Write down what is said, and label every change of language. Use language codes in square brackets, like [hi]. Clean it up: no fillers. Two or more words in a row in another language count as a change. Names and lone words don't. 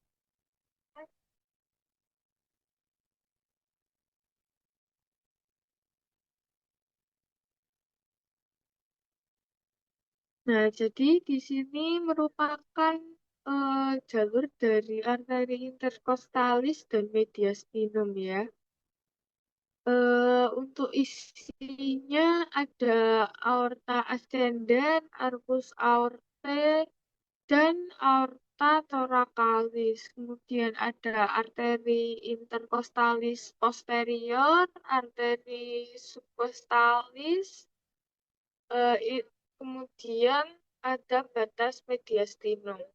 [id] Nah, jadi di sini merupakan jalur dari arteri interkostalis dan mediastinum ya. Untuk isinya ada [la] aorta ascendens, arcus aortae, dan aorta thoracalis. [id] Kemudian ada arteri interkostalis posterior, arteri subkostalis, kemudian ada batas mediastinum.